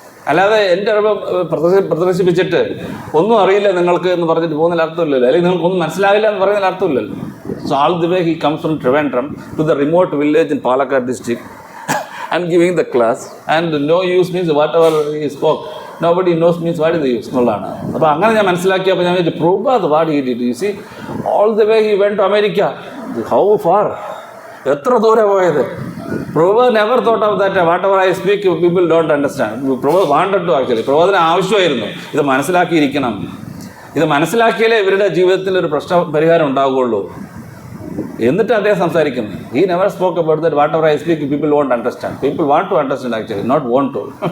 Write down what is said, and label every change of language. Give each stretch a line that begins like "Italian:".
Malayalam: അല്ലാതെ എൻ്റെ അറിവ് പ്രദർശിപ്പിച്ചിട്ട് ഒന്നും അറിയില്ല നിങ്ങൾക്ക് എന്ന് പറഞ്ഞിട്ട് പോകുന്നതിൽ അർത്ഥമില്ലല്ലോ, അല്ലെങ്കിൽ നിങ്ങൾക്കൊന്നും മനസ്സിലാവില്ല എന്ന് പറയുന്നതിൽ അർത്ഥമില്ലല്ലോ.
English: so all the way he comes from Trivandrum to the remote village in Palakkad district and giving the class and no use means whatever he spoke nobody knows means what is the use
Malayalam: എന്നുള്ളതാണ്. അപ്പോൾ അങ്ങനെ ഞാൻ മനസ്സിലാക്കിയപ്പോൾ ഞാൻ വിചാരിച്ചു
English: Prabhupada what he did, you see all the way he went to America, how far,
Malayalam: എത്ര ദൂരെ പോയത്.
English: Prabhupada never thought of that whatever I speak people don't understand. Prabhupada wanted to actually, Prabhupada
Malayalam: ആവശ്യമായിരുന്നു ഇത് മനസ്സിലാക്കിയിരിക്കണം. ഇത് മനസ്സിലാക്കിയാലേ ഇവരുടെ ജീവിതത്തിൽ ഒരു പ്രശ്ന പരിഹാരം ഉണ്ടാവുകയുള്ളൂ. എന്നിട്ട് അദ്ദേഹം സംസാരിക്കുന്നത്.
English: He never spoke about that whatever I speak people won't understand. People want to understand actually, not want to.